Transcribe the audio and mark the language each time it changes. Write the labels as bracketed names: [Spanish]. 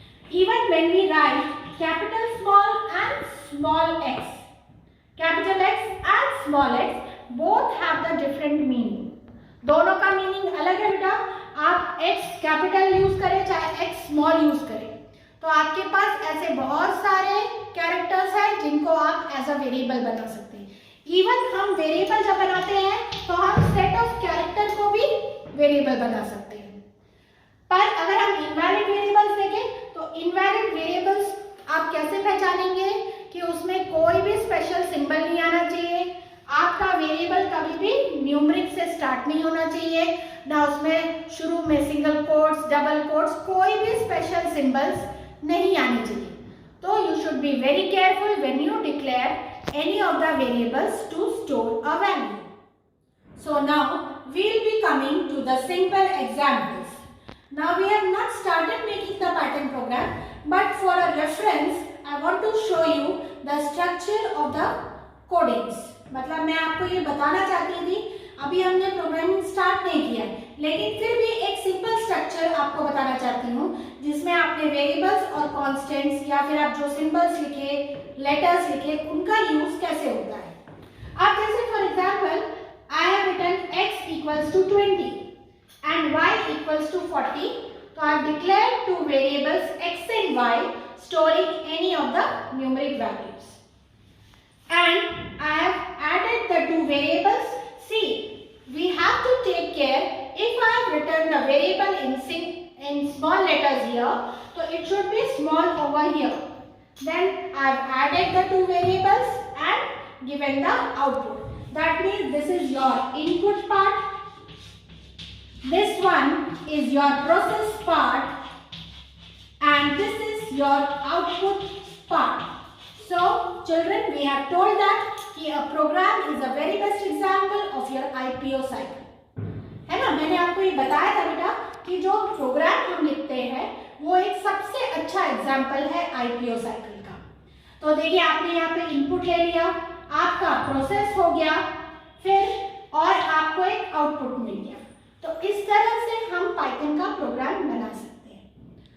[English] Even when we write capital small and small x, capital X and small x both have the different meaning. [Hindi] दोनों का meaning अलग है बेटा। आप x capital use करें चाहे x स्मॉल यूज करें, तो आपके पास ऐसे बहुत सारे कैरेक्टर्स हैं जिनको आप एज अ वेरिएबल बना सकते हैं। इवन हम वेरिएबल जब बनाते हैं तो हम सेट ऑफ कैरेक्टर को भी वेरिएबल बना सकते हैं। पर अगर हम इनवैलिड वेरिएबल्स देखें तो इनवैलिड वेरिएबल्स आप कैसे पहचानेंगे कि उसमें कोई भी स्पेशल सिंबल नहीं आना चाहिए, आपका वेरिएबल कभी भी न्यूमरिक से स्टार्ट नहीं होना चाहिए, ना उसमें शुरू में सिंगल कोट्स डबल कोट्स कोई भी स्पेशल सिंबल्स नहीं आने चाहिए। [English] तो you should be very careful when you declare any of the variables to store a value. So now we will be coming to the simple examples. Now we have not started making the Python program, but for a reference I want to show you the structure of the codings. [Hindi] मतलब मैं आपको ये बताना चाहती थी, अभी हमने programming start नहीं किया, लेकिन फिर भी एक सिंपल स्ट्रक्चर आपको बताना चाहती हूँ जिसमें आपने वेरिएबल्स और कांस्टेंट्स या फिर आप जो सिंबल्स लिखे, लेटर्स लिखे, उनका यूज कैसे होता है। [English] अब जैसे for example I have written x equals to 20 and y equals to 40, तो I have declared two variables x and y storing any of the numeric values and I have added the two variables. See, we have to take care, if I have written the variable in small letters here, so it should be small over here. Then I have added the two variables and given the output. That means this is your input part, this one is your process part, and this is your output part. So children, we have told that कि a program is a very best example of your IPO cycle, [Hindi] है ना। मैंने आपको ये बताया था बेटा कि जो प्रोग्राम हम लिखते हैं वो एक सबसे अच्छा एग्जाम्पल है IPO साइकिल का। तो देखिए आपने यहाँ पे इनपुट ले लिया, आपका प्रोसेस हो गया, फिर और आपको एक आउटपुट मिल गया। तो इस तरह से हम पाइथन का प्रोग्राम बना सकते हैं।